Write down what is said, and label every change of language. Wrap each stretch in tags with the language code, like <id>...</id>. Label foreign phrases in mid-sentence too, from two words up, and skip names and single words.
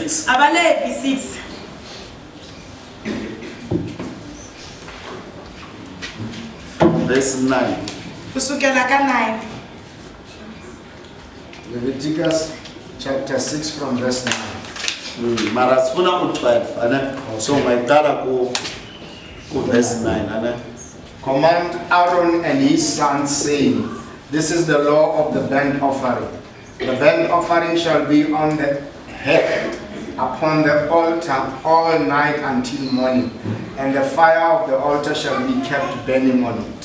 <zu>6. Abalevi 6. Verse 9. Kusukela ka 9.</zu> <en>Leviticus chapter 6 from verse 9.</en> <zu>Mara sifuna ku-12 ane. So ngayicala ku verse 9 ane.</zu> <en>Command Aaron and his sons, saying, this is the law of the burnt offering. The burnt offering shall be on the head upon the altar all night until morning, and the fire of the altar shall be kept burning on it.</en>